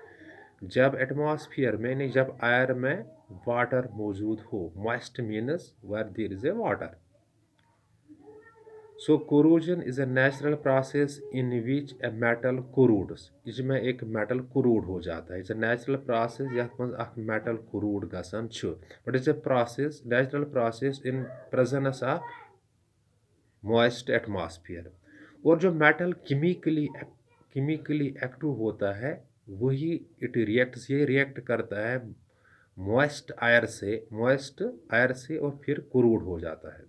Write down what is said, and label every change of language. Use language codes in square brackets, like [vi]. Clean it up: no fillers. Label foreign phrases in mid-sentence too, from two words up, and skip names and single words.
[hi] जब एटमॉस्फेयर में नहीं, जब एयर में वाटर मौजूद हो, [en] moist means where there is a water. So corrosion is a natural process in which a metal corrodes, [hi] इसमें एक मेटल कोरूड हो जाता है। [en] It's a natural process [ks] यथ मज अख मेटल कोरूड गसन छु, [en] But it's a process, natural process in presence of moist atmosphere. [hi] और जो मेटल केमिकली एक्टिव होता है वही ये रिएक्ट करता है [en] moist air [hi] से और फिर क्रूड हो जाता है।